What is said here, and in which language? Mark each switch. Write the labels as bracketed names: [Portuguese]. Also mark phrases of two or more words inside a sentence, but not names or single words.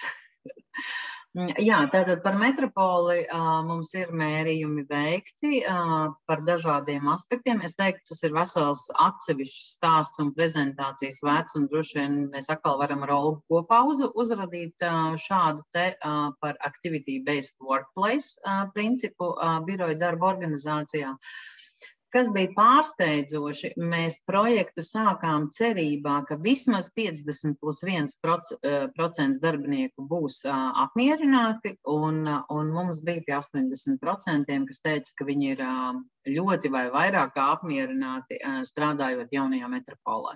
[Latvian] Tātad par metropoli mums ir mērījumi veikti par dažādiem aspektiem. Es teiktu, tas ir vesels atsevišķs stāsts un prezentācijas vērts, un droši vien mēs atkal varam ar Olgu kopā uzradīt šādu te par [English] activity-based workplace [Latvian] principu biroja darba organizācijā. Kas bija pārsteidzoši, mēs projektu sākām cerībā, ka vismaz 50+1% darbinieku būs apmierināti, un mums bija pie 80%, kas teica, ka viņi ir ļoti vai vairāk apmierināti strādājot jaunajā metropolē.